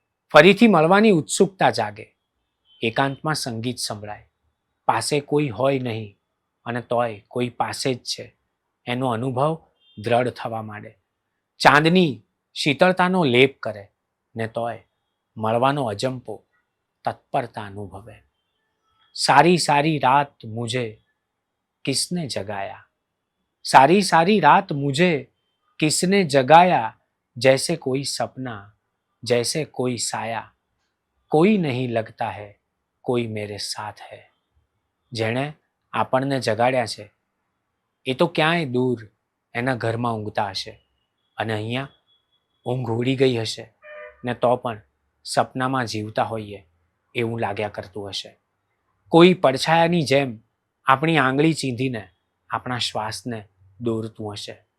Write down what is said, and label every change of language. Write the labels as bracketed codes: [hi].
[gu] ફરીથી મળવાની ઉત્સુકતા જાગે. એકાંતમાં સંગીત સંભળાય. પાસે કોઈ હોય નહીં અને તોય કોઈ પાસે જ છે એનો અનુભવ દ્રઢ થવા માંડે. ચાંદની શીતળતાનો લેપ કરે ને તોય મળવાનો અજંપો તત્પરતા અનુભવે. [hi] सारी सारी रात मुझे किसने जगाया, सारी सारी रात मुझे किसने जगाया, जैसे कोई सपना, जैसे कोई साया, कोई नहीं लगता है कोई मेरे साथ है. [gu] જેણે આપણને જગાડ્યા છે એ તો ક્યાંય દૂર એના ઘરમાં ઊંઘતા હશે અને અહીંયા ઊંઘ ઉડી ગઈ હશે ને તો પણ સપનામાં જીવતા હોઈએ એવું લાગ્યા કરતું હશે. કોઈ પડછાયાની જેમ આપણી આંગળી ચીંધીને આપણા શ્વાસને દોરતું હશે.